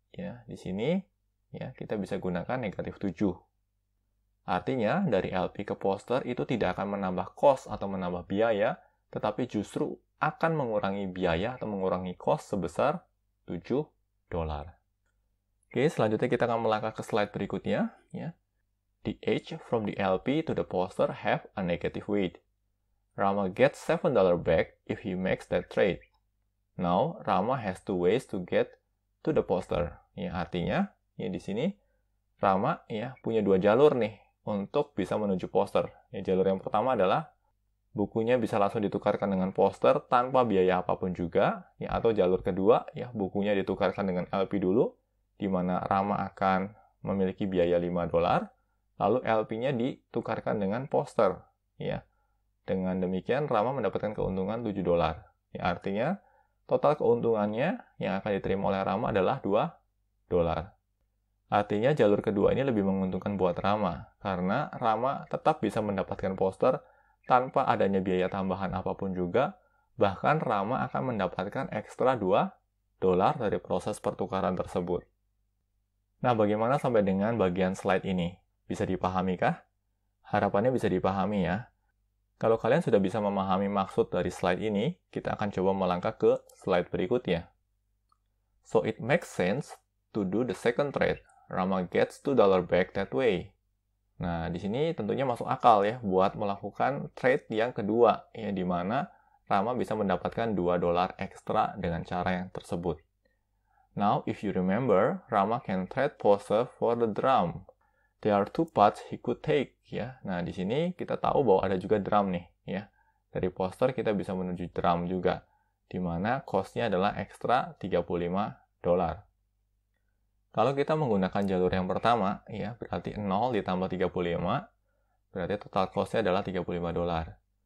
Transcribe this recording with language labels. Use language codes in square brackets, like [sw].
[id] Ya, di sini ya kita bisa gunakan negatif 7. Artinya, dari LP ke poster itu tidak akan menambah cost atau menambah biaya, tetapi justru akan mengurangi biaya atau mengurangi cost sebesar $7. Oke, selanjutnya kita akan melangkah ke slide berikutnya. Ya. [en] The age from the LP to the poster have a negative weight. Rama gets $7 back if he makes that trade. Now, Rama has 2 ways to get to the poster. [id] Ya, artinya, ya di sini Rama ya punya 2 jalur nih untuk bisa menuju poster. Ya, jalur yang pertama adalah bukunya bisa langsung ditukarkan dengan poster tanpa biaya apapun juga. Ya, atau jalur kedua, ya bukunya ditukarkan dengan LP dulu, di mana Rama akan memiliki biaya $5, lalu LP-nya ditukarkan dengan poster. Ya, dengan demikian Rama mendapatkan keuntungan $7. Ya, artinya total keuntungannya yang akan diterima oleh Rama adalah $2. Artinya jalur kedua ini lebih menguntungkan buat Rama, karena Rama tetap bisa mendapatkan poster tanpa adanya biaya tambahan apapun juga, bahkan Rama akan mendapatkan ekstra $2 dari proses pertukaran tersebut. Nah, bagaimana sampai dengan bagian slide ini? Bisa dipahami kah? Harapannya bisa dipahami ya. Kalau kalian sudah bisa memahami maksud dari slide ini, kita akan coba melangkah ke slide berikutnya. [en] So it makes sense to do the second trade. Rama gets $2 back that way. [id] Nah, di sini tentunya masuk akal ya buat melakukan trade yang kedua, ya di mana Rama bisa mendapatkan $2 ekstra dengan cara yang tersebut. [en] Now, if you remember, Rama can trade poster for the drum. There are 2 paths he could take, [id] ya. Nah, di sini kita tahu bahwa ada juga drum nih, ya. Dari poster kita bisa menuju drum juga, di mana cost-nya adalah ekstra $35. Kalau kita menggunakan jalur yang pertama, ya, berarti 0 ditambah 35, berarti total cost-nya adalah $35.